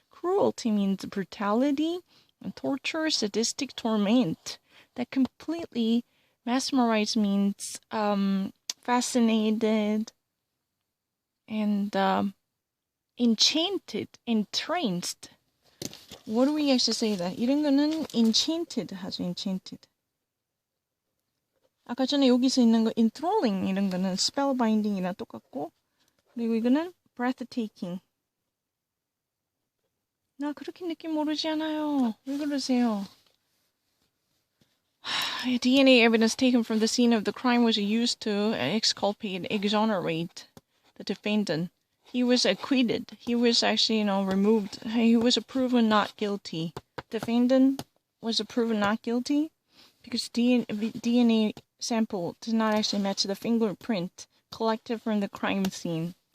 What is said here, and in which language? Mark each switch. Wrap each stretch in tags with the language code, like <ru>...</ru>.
<en>Cruelty means brutality and torture, sadistic torment. That completely mesmerized means fascinated and enchanted, entranced. What do we actually say that?</en> <ko>이런 거는 enchanted 하죠, enchanted. 아까 전에 여기서 있는 거 enthralling 이런 거는 spellbinding이랑 똑같고, 그리고 이거는 breathtaking. 나 그렇게 느낌 모르지 않아요. 왜 그러세요?</ko> <en>DNA evidence taken from the scene of the crime was used to exculpate, exonerate the defendant. He was acquitted. He was actually, removed. He was proven not guilty. Defendant was proven not guilty because DNA sample did not actually match the fingerprint collected from the crime scene.</en>